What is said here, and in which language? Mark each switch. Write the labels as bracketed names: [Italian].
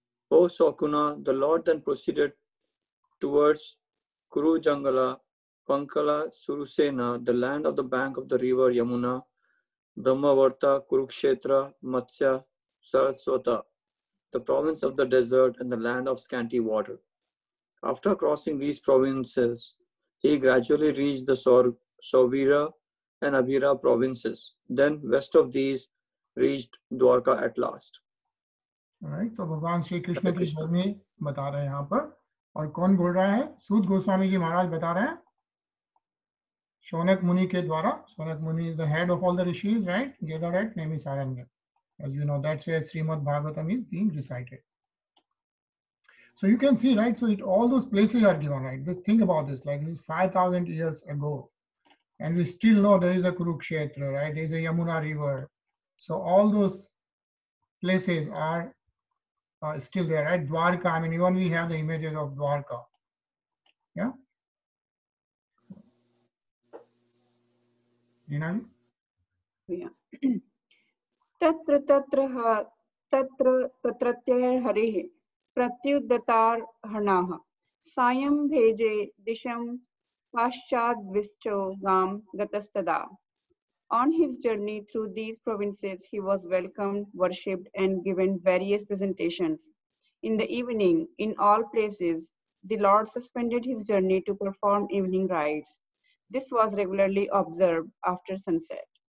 [English] O Sakuna, the Lord then proceeded towards Kuru Jangala, Pankala, Surusena, the land of the bank of the river Yamuna, Brahmavarta, Kurukshetra, Matsya, Saraswata, the province of the desert and the land of scanty water. After crossing these provinces, he gradually reached the Sauvira and Abhira provinces. Then, west of these, reached Dwarka at last. Alright, so भगवान श्री कृष्ण [Hindi] हरे की Krishna. Journey बता रहे हैं यहाँ पर, और कौन बोल रहा है? सूत गोस्वामी जी महाराज बता रहे हैं शौनक मुनि के द्वारा. [English] Shaunaka Muni is the head of all the rishis, right? Gathered at Naimisaranya. As you know, that's where Srimad Bhagavatam is being recited. So you can see, right? So all those places are given, right? Just think about this. Like this is 5,000 years ago, and we still know there is a Kurukshetra, right? There is a Yamuna river. So all those places are still there, right? Dwarka. I mean, even we have the images of Dwarka. Yeah. Nina? [Sanskrit] तत्र तत्रत्य हरिः प्रत्युदतार्हणाः सायं भेजे दिशं पाश्चाद्विश्चो गां गतस्तदा. [English] On his journey through these provinces, he was welcomed, worshipped, and given various presentations. In the evening, in all places, the Lord suspended his journey to perform evening rites. This was regularly observed after sunset.